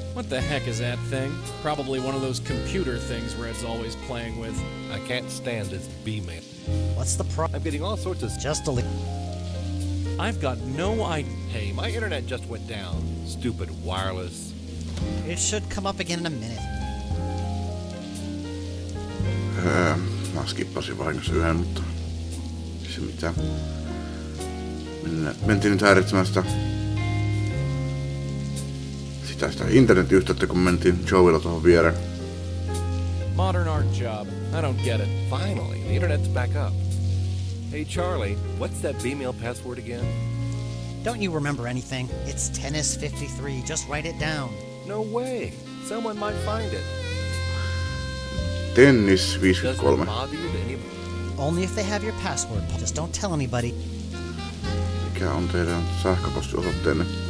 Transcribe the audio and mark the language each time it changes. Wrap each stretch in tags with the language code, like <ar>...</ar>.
<en>What the heck is that thing? Probably one of those computer things Red's always playing with. I can't stand this B-mail. What's the problem? I'm getting all sorts of Just delete. I've got no idea. Hey, my internet just went down. Stupid wireless. It should come up again in a minute.</en> <fi>Mä skippasin vahingossa yhden, mutta se mitään. Mentiin nyt häiritsemään sitä internetyhteyttä, kun mentiin Joeylla tuohon viereen.</fi> <en>Modern art job. I don't get it. Finally, the internet's back up. Hey Charlie, what's that B-mail password again? Don't you remember anything? It's tennis 53. Just write it down. No way. Someone might find it. Tennis Doesn't it 53. bother you that anybody... Only if they have your password, Paul. Just don't tell anybody.</en> <fi>Mikä on teidän sähköpostiosoitteenne?</fi>